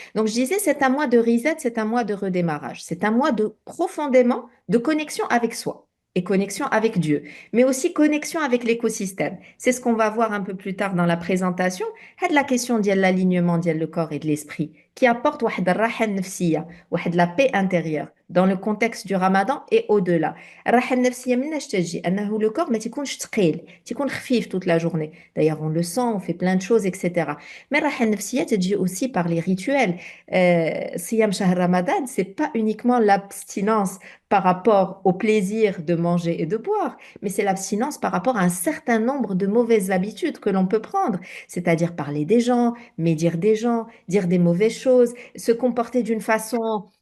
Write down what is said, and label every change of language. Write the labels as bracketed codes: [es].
[fr] Donc, je disais, c'est un mois de reset, c'est un mois de redémarrage, c'est un mois de profondément de connexion avec soi et connexion avec Dieu, mais aussi connexion avec l'écosystème. C'est ce qu'on va voir un peu plus tard dans la présentation. C'est la question de l'alignement de le corps et de l'esprit qui apporte [ar] واحد الراحة النفسية, واحد [fr] la paix intérieure dans le contexte du Ramadan et au-delà. [ar] الراحة النفسية مناش تجي أنه le corps ما تكونش ثقيل تكون خفيف [fr] toute la journée. D'ailleurs, on le sent, on fait plein de choses, etc. Mais [ar] الراحة النفسية تجي [fr] aussi par les rituels. [ar] صيام شهر [fr] Ramadan, c'est pas uniquement l'abstinence par rapport au plaisir de manger et de boire, mais c'est l'abstinence par rapport à un certain nombre de mauvaises habitudes que l'on peut prendre, c'est-à-dire parler des gens, médire des gens, dire des mauvaises choses, se comporter d'une façon